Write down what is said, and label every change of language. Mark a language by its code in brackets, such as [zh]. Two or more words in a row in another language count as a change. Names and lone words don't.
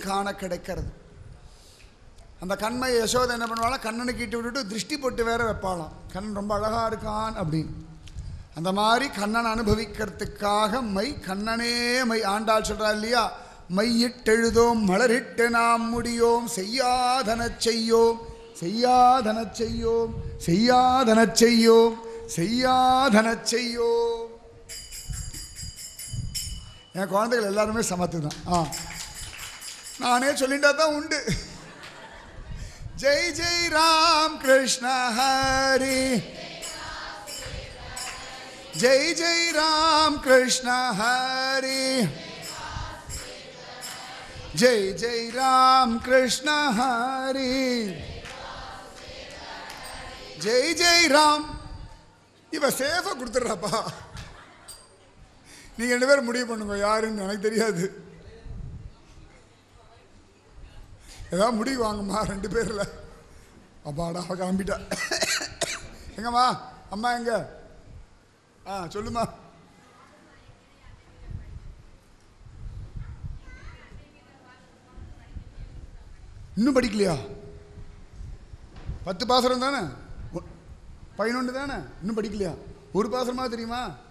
[ta] காண கிடைக்கிறது அந்த கண்மை யசோதை என்ன பண்ணுவாலும் கண்ணனுக்கு இட்டு விட்டுட்டு திருஷ்டி போட்டு வேற வைப்பாளாம் கண்ணன் ரொம்ப அழகாக இருக்கான் அப்படின்னு அந்த மாதிரி கண்ணன் அனுபவிக்கிறதுக்காக மை கண்ணனே மை ஆண்டாள் சொல்கிறா இல்லையா மையிட்டெழுதோம் மலரிட்டு நாம் முடியோம் செய்யாதன செய்யோம் செய்யாதன செய்யோம் செய்யாதன செய்யோம் செய்யாதன செய்யோம் என் குழந்தைகள் எல்லாருமே சமத்து தான் நானே சொல்லிட்டா தான் உண்டு [mr] जय जय राम कृष्ण हरि जय जय राम कृष्ण हरि जय जय राम कृष्ण हरि जय जय राम [ta] இவ சேஃபா கொடுத்துட்றாப்பா நீங்க 2 பேரும் முடிவு பண்ணுங்க யாருன்னு எனக்கு தெரியாது ஏதாவது முடிவு வாங்கம்மா 2 பேர்ல அப்பாடா கிளம்பிட்டா எங்கம்மா அம்மா எங்க சொல்லுமா இன்னும் படிக்கலையா 10 பாசுரம் தானே 11 தானே இன்னும் படிக்கலையா ஒரு பாசுரமா தெரியுமா